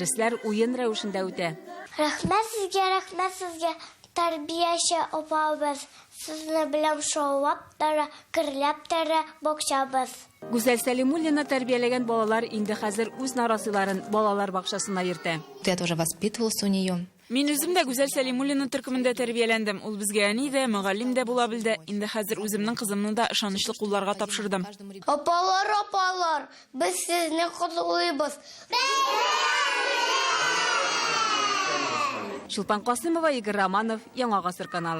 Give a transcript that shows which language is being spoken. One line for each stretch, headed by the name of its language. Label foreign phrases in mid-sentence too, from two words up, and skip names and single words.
Tatar: Дәресләр уен рәвешендә үтә. Рәхмәт сезгә. Тәрбияче апабыз, сезне белән шаулап тара, кирләп тара бакчабыз. Гүзәл Сәлимуллина тәрбияләгән балалар инде хәзер үз нарасыйларын балалар бакчасына йөртә.
Russian: Я тоже воспитывался у нее.
Tatar: Мин үзем дә Гүзәл Сәлимуллина төркемендә тәрбияләндем. Ул безгә әни дә, мөгаллим дә була белде. Инде хәзер үземнең кызымны да ышанычлы кулларга тапшырдым. Апалар, без сезне котлыйбыз. Шулпан Касымова, Игорь Романов, Яңа гасыр каналы.